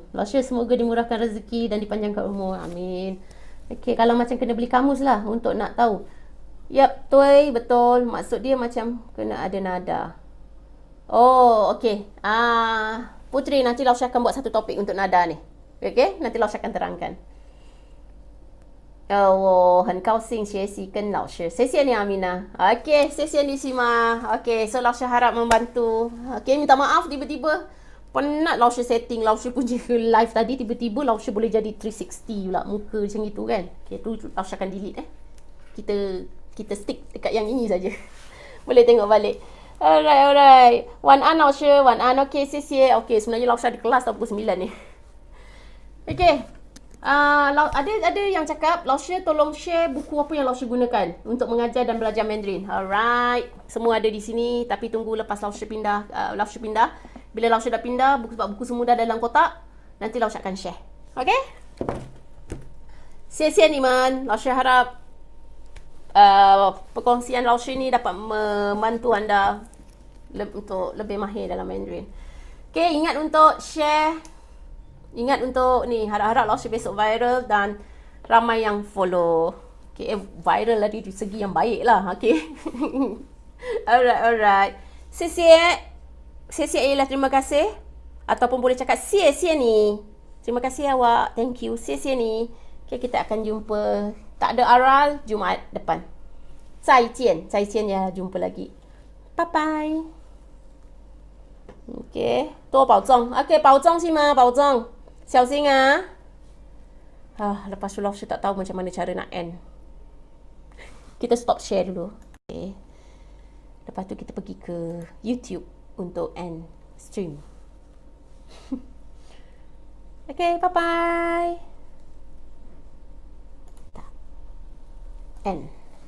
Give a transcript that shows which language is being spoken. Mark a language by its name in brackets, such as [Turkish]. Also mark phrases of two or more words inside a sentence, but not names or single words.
[Malay] Lao She semoga dimurahkan rezeki dan dipanjangkan umur. Amin. Okay, kalau macam kena beli kamus lah untuk nak tahu. Yap, betul. Maksud dia macam kena ada nada. Oh, okey. Putri, nanti Lao She akan buat satu topik untuk nada ni. Okey, nanti Lao She akan terangkan. [Chinese] 我很高兴学习跟老师，谢谢你Amina. Okey, 谢谢你Sima. [Malay] Okey, so Lao She harap membantu. Okey, minta maaf tiba-tiba penat Lao She setting Lao She punya live tadi, tiba-tiba Lao She boleh jadi 360 pula muka macam itu kan. Okey, tu Lao She akan delete Kita stick dekat yang ini saja. Boleh tengok balik. Alright. [Chinese] 晚安老师，晚安. [Malay] Okey, [Chinese] 谢谢. [Malay] Okey, sebenarnya Lao She ada kelas pukul 9 ni. Okey. Ada yang cakap Lao She tolong share buku apa yang Lao She gunakan untuk mengajar dan belajar Mandarin. Alright. Semua ada di sini, tapi tunggu lepas Lao She pindah. Bila Lao She dah pindah, buku semua dah dalam kotak, nanti Lao She akan share. Okey? [Chinese] 谢谢你们. [Malay] Lao She harap perkongsian Lao She ni dapat membantu anda untuk lebih mahir dalam Mandarin. Okay, ingat untuk share. Ingat untuk ni, harap-harap Lao She besok viral dan ramai yang follow. Okay, viral lah di segi yang baik lah. Okay. Alright. 谢谢 ialah terima kasih. Ataupun boleh cakap [Chinese] 谢谢你. [Malay] Terima kasih awak. [English] Thank you. [Chinese] 谢谢你. [Malay] Okay, kita akan jumpa. Tak ada aral, Jumaat depan. 再见 ya, jumpa lagi. [English] Bye bye. [Chinese] Okay, 多保重. Okay, 保重Sima, 保重. 小心啊. [Malay] Lepas tu Lao She tak tahu macam mana cara nak end. Kita stop share dulu. Okay. Lepas tu kita pergi ke YouTube untuk end stream. [English] Okay, bye bye. End.